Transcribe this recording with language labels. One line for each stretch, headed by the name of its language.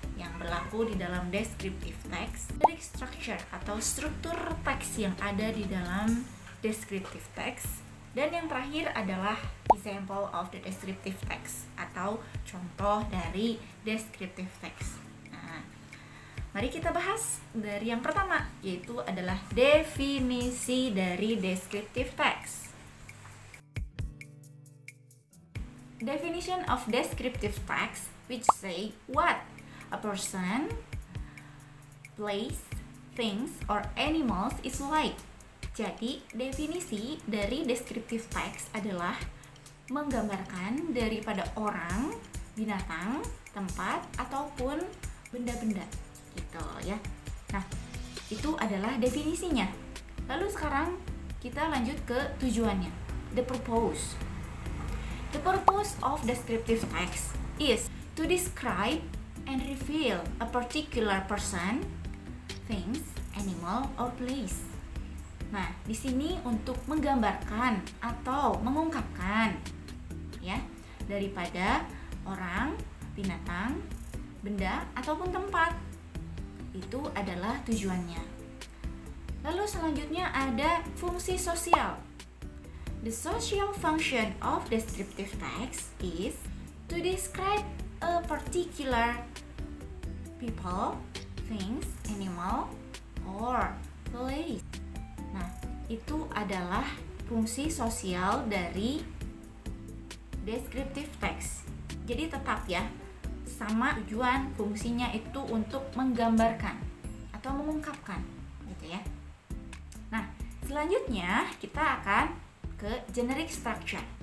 Indonesian: yang berlaku di dalam descriptive text, dari structure atau struktur teks yang ada di dalam descriptive text, dan yang terakhir adalah
English: example of the descriptive text
Indonesian: atau contoh dari descriptive text. Mari kita bahas dari yang pertama, yaitu adalah definisi dari descriptive text.
English: Definition of descriptive text, which say what a person, place, things, or animals is like.
Indonesian: Jadi, definisi dari descriptive text adalah menggambarkan daripada orang, binatang, tempat, ataupun benda-benda gitu ya. Nah, itu adalah definisinya. Lalu sekarang kita lanjut ke tujuannya.
English: The purpose. The purpose of descriptive text is to describe and reveal a particular person, things, animal, or place.
Indonesian: Nah, di sini untuk menggambarkan atau mengungkapkan ya, daripada orang, binatang, benda ataupun tempat. Itu adalah tujuannya. Lalu selanjutnya ada fungsi sosial.
English: The social function of descriptive text is to describe a particular people, things, animal, or place.
Indonesian: Nah, itu adalah fungsi sosial dari descriptive text. Jadi tetap ya, sama tujuan fungsinya itu untuk menggambarkan atau mengungkapkan gitu ya. Nah, selanjutnya kita akan ke generic structure.